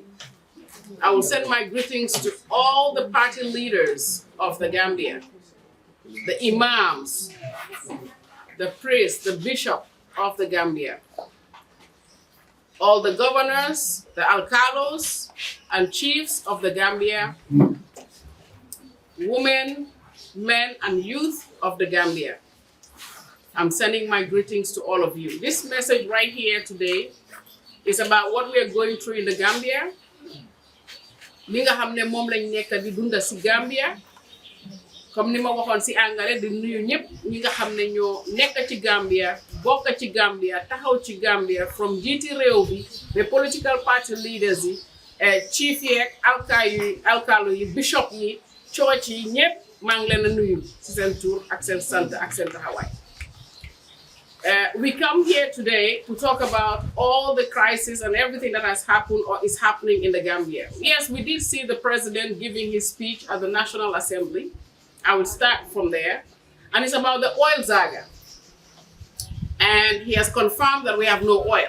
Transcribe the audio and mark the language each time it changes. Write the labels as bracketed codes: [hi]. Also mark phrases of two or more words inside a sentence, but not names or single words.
[en] I will send my greetings to all the party leaders of the Gambia, the imams, the priests, the bishop of the Gambia, all the governors, the alcalos and chiefs of the Gambia, women, men, and youth of the Gambia. I'm sending my greetings to all of you. This message right here today is about what we are going through in the Gambia. [wo] Li nga xamne mom lañ nekk di dunda ci Gambia. Comme ni ma waxoon ci angale di nuyu ñëpp ñi nga xamne ñoo nekk ci Gambia, bokk ci Gambia, taxaw ci Gambia from jiiti réew bi, [en] the political party leaders [wo] yi, chief yi ak alkalo yi, bishop yi, church yi ñëpp maa ngi leen a nuyu ci seen tur ak seen sant ak seen taxawaay. [en] We come here today to talk about all the crisis and everything that has happened or is happening in the Gambia. Yes, we did see the president giving his speech at the National Assembly. I will start from there. And it's about the oil saga. And he has confirmed that we have no oil.